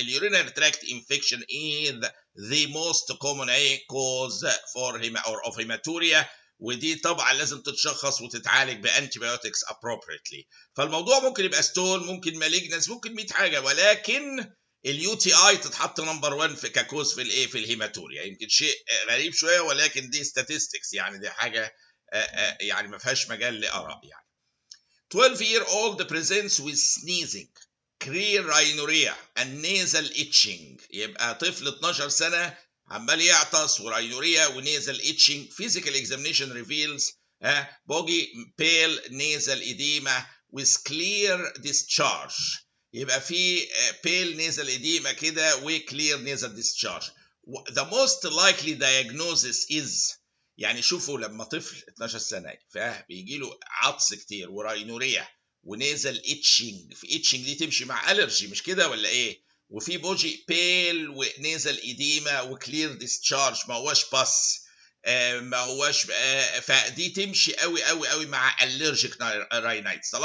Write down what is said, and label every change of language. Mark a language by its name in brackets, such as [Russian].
[English] urinary tract infection is the most common cause of hematuria، [Arabic] ودي طبعا لازم تتشخص وتتعالج بانتيبيوتكس [English] appropriately. [Arabic] فالموضوع ممكن يبقى ستون، ممكن مالجنس، ممكن 100 حاجه، ولكن اليو تي اي تتحط نمبر 1 في ككوز في الايه؟ في الهيماتوريا. يمكن شيء غريب شويه، ولكن دي statistics يعني، دي حاجه يعني ما فيهاش مجال لاراء يعني. [English] 12-year-old presents with sneezing, clear rhinorrhea and nasal itching. [Arabic] يبقى طفل 12 سنه عمال يعطس وراينوريا ونيزل اتشنج. [English] physical examination reveals boggy pale nasal edema with clear discharge. [Arabic] يبقى في pale nasal edema كده و clear nasal discharge. [English] The most likely diagnosis is، [Arabic] يعني شوفوا لما طفل 12 سنه فبيجي له عطس كتير وراينوريا ونيزل اتشنج، في اتشنج دي تمشي مع الرجي مش كده ولا ايه؟ وفي بوجي بيل ونيزل ايديما وكلير ديسشارج، ما هواش باس، ما هواش فدي تمشي قوي قوي قوي مع الرجيك راينايتس.